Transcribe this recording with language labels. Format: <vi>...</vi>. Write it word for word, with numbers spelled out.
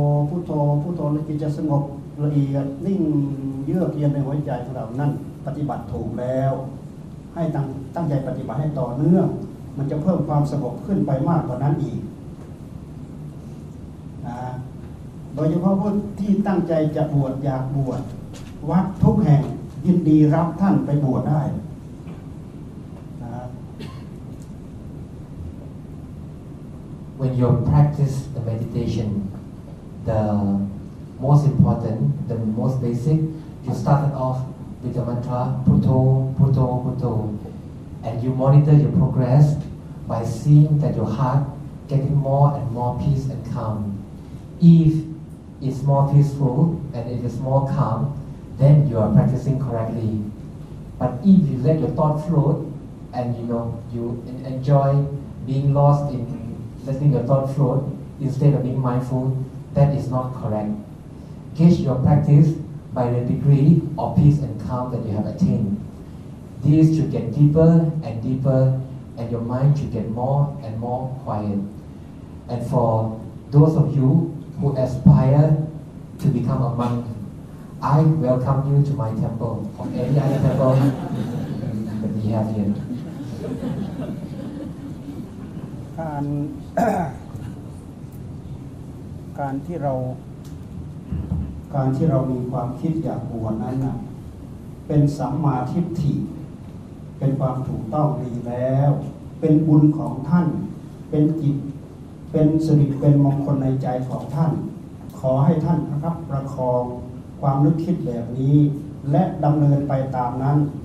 <th>พุทโธพุทโธแล้วจิตจะสงบละเอียดนิ่งเยือกเย็นในหัวใจของเรานั่นปฏิบัติถูกแล้วให้ตั้งตั้งใจปฏิบัติให้ต่อเนื่องมันจะเพิ่มความสงบขึ้นไปมากกว่านั้นอีกนะโดยเฉพาะผู้ที่ตั้งใจจะบวชอยากบวชวัดทุกแห่งยินดีรับท่านไปบวชได้นะครับ</th> <en>When you practice the meditation, the most important, the most basic, you started off with the mantra Putho, Putho, Putho, and you monitor your progress by seeing that your heart getting more and more peace and calm. If it's more peaceful and it is more calm. Then you are practicing correctly. But if you let your thought float, and you know you enjoy being lost in letting your thought float instead of being mindful, that is not correct. Gauge your practice by the degree of peace and calm that you have attained. This should get deeper and deeper, and your mind should get more and more quiet. And for those of you who aspire to become a monk. I welcome you to my temple or any other temple that we have here.</en> <th>การ การที่เราการที่เรามีความคิดอยากบวชนั้นนะเป็นสัมมาทิฏฐิเป็นความถูกต้องดีแล้วเป็นบุญของท่านเป็นจิตเป็นสิริเป็นมงคลในใจของท่านขอให้ท่านนะครับประคองความนึกคิดแบบนี้และดำเนินไปตามนั้น</th>